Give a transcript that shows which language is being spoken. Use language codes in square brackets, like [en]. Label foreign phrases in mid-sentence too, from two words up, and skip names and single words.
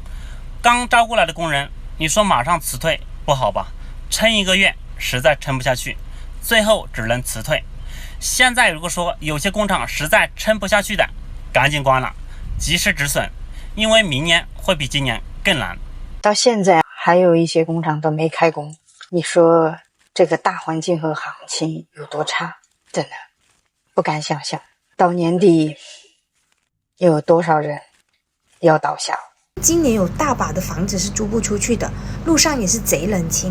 [zh] 剛招過來的工人，你說馬上辭退不好吧？撐1個月實在撐不下去，最後只能辭退。現在如果說有些工廠實在撐不下去的，趕緊關了，及時止損，因為明年會比今年更難。到现在还有一些工厂都没开工，你说这个大环境和行情有多差？真的不敢想象，到年底又有多少人要倒下。今年有大把的房子是租不出去的，路上也是贼冷清。